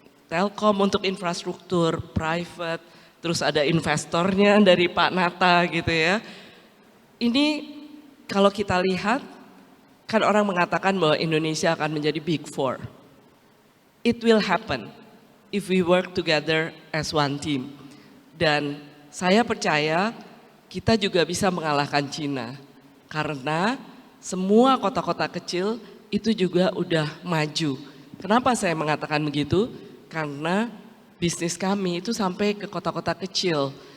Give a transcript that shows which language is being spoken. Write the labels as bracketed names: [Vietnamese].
[Indonesian] Telkom untuk infrastruktur, private, terus ada investornya dari Pak Nata gitu ya. Ini kalau kita lihat, kan orang mengatakan bahwa Indonesia akan menjadi Big Four. [English] It will happen if we work together as one team. [Indonesian] Dan saya percaya kita juga bisa mengalahkan Cina. Karena semua kota-kota kecil itu juga udah maju. Kenapa saya mengatakan begitu? Karena bisnis kami itu sampai ke kota-kota kecil.